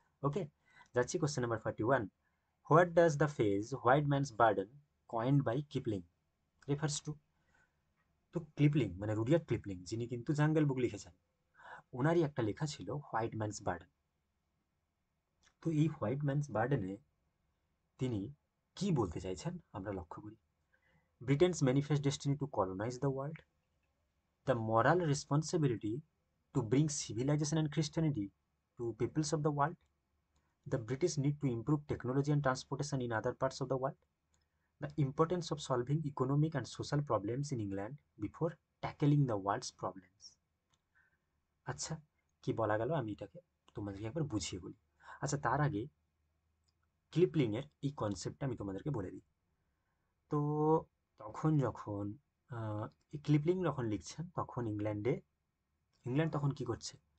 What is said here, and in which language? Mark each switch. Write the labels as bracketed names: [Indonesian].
[English] okay, [Bangla] যাচ্ছি [English] Question number 41। What does the phrase white man's burden coined by Kipling refers to? [Bangla] তো ক্লিপলিং মানে Rudyard ক্লিপলিং, যিনি কিন্তু জাঙ্গল বুক লিখেছেন, ওনারই একটা লেখা ছিল হোয়াইট ম্যানস বার্ডেন। তো এই হোয়াইট ম্যানস বার্ডেনে তিনি কি বলতে চাইছেন আমরা লক্ষ্য করি। [English] Britain's manifest destiny to colonise the world, the moral responsibility to bring civilization and Christianity to peoples of the world, the British need to improve technology and transportation in other parts of the world, the importance of solving economic and social problems in England before tackling the world's problems. [Bangla] আচ্ছা, কি বলা গেল আমি এটাকে তোমাদেরকে একবার বুঝিয়ে বলি। আচ্ছা, তার আগে ক্লিপলিংয়ের এই কনসেপ্টটা আমি তোমাদেরকে বলে দিই। তো তখন যখন এই ক্লিপলিং যখন লিখছেন, তখন ইংল্যান্ড তখন কি করছে?